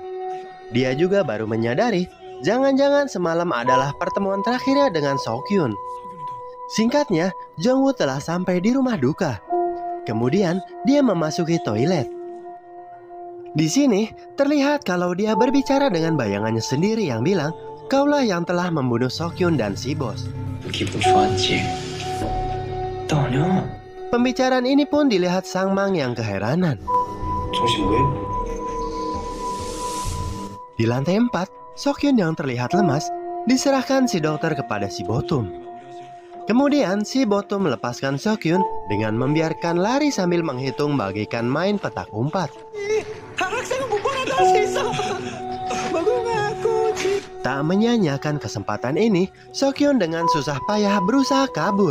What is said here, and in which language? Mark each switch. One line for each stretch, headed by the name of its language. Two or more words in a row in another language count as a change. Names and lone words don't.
Indonesian: Dia juga baru menyadari, jangan-jangan semalam adalah pertemuan terakhirnya dengan Seokhyun. Singkatnya, Jongwoo telah sampai di rumah duka. Kemudian, dia memasuki toilet. Di sini terlihat kalau dia berbicara dengan bayangannya sendiri yang bilang, kaulah yang telah membunuh Sokyun dan si bos.
Korean: 기분 좋았지? 떠냐?
Indonesian: Pembicaraan ini pun dilihat Sang Mang yang keheranan.
Korean: 정신 왜?
Indonesian: Di lantai 4, Sokyun yang terlihat lemas diserahkan si dokter kepada si Botum. Kemudian si Botum melepaskan Sokyun dengan membiarkan lari sambil menghitung bagaikan main petak umpat. Tak menyanyiakan kesempatan ini, Sokyun dengan susah payah berusaha kabur.